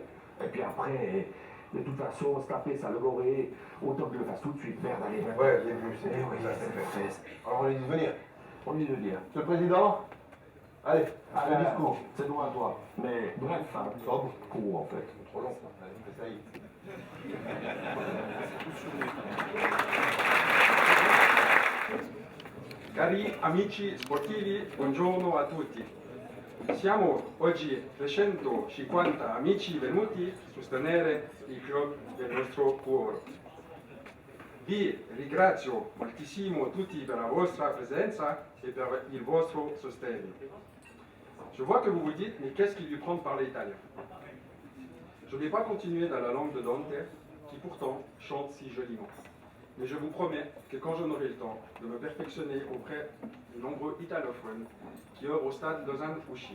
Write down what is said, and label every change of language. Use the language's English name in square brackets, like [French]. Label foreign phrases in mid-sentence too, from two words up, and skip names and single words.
[French] Et puis après, de toute façon, se taper sa logorée, autant que je le fasse tout de suite, merde, allez, va. Ouais, j'ai vu, c'est Eh oui, ça, c'est fait. fait. Alors on lui dit de venir. On lui de dire. Monsieur le Président, allez, le discours. C'est droit à toi. Mais bref, hein, Sobre. cours en fait. Trop long, ça. Allez, ça y est. [Italian] Cari amici sportivi, buongiorno a tutti. Siamo oggi 350 amici venuti a sostenere il club del nostro cuore. Vi ringrazio moltissimo tutti per la vostra presenza et per il vostro sostegno. [French] Je vois que vous vous dites, mais qu'est-ce qui lui prend de parler italien? Je ne vais pas continuer dans la langue de Dante, qui pourtant chante si joliment. Mais je vous promets que quand j'en aurai le temps de me perfectionner auprès des nombreux italophones qui œuvrent au stade Lausanne-Ouchy.